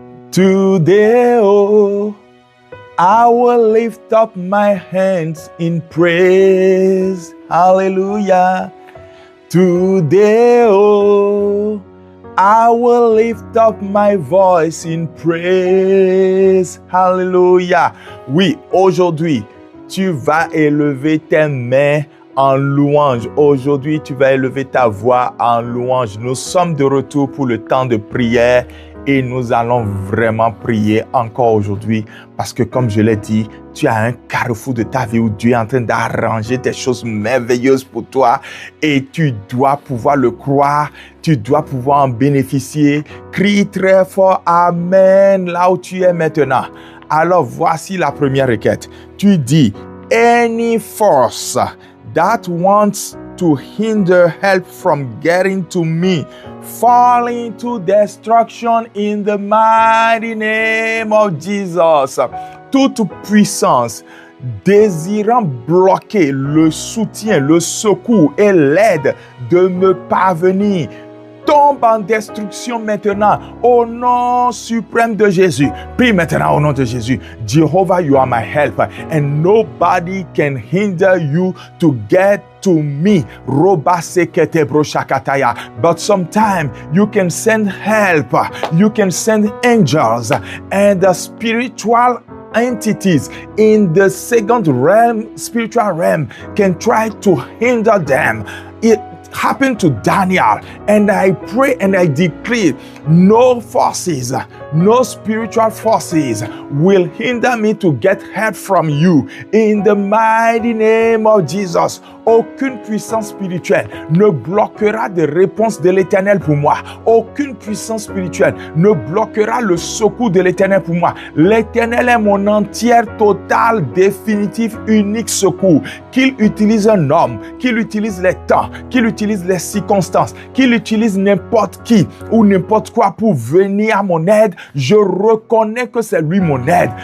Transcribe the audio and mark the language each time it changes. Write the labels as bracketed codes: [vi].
[en] Today, oh, I will lift up my hands in praise. Hallelujah. Today, oh, I will lift up my voice in praise. Hallelujah. [fr] Oui, aujourd'hui, tu vas élever tes mains en louange. Aujourd'hui, tu vas élever ta voix en louange. Nous sommes de retour pour le temps de prière et nous allons vraiment prier encore aujourd'hui parce que, comme je l'ai dit, tu as un carrefour de ta vie où Dieu est en train d'arranger des choses merveilleuses pour toi et tu dois pouvoir le croire, tu dois pouvoir en bénéficier. Crie très fort Amen là où tu es maintenant. Alors, voici la première requête. Tu dis, [en] any force that wants to hinder help from getting to me, fall into destruction in the mighty name of Jesus. [fr] Toute puissance désirant bloquer le soutien, le secours et l'aide de me parvenir, tombe en destruction maintenant au nom suprême de Jésus. Prie maintenant au nom de Jésus. [en] Jehovah, you are my help and nobody can hinder you to get to me. But sometimes you can send help, you can send angels and the spiritual entities in the second realm, spiritual realm, can try to hinder them. It happened to Daniel, and I pray and I decree no forces, no spiritual forces will hinder me to get help from you in the mighty name of Jesus. [fr] Aucune puissance spirituelle ne bloquera des réponses de l'Éternel pour moi. Aucune puissance spirituelle ne bloquera le secours de l'Éternel pour moi. L'Éternel est mon entière, totale, définitive, unique secours. Qu'il utilise un homme, qu'il utilise les temps, qu'il utilise les circonstances, qu'il utilise n'importe qui ou n'importe quoi pour venir à mon aide, je reconnais que c'est lui mon aide.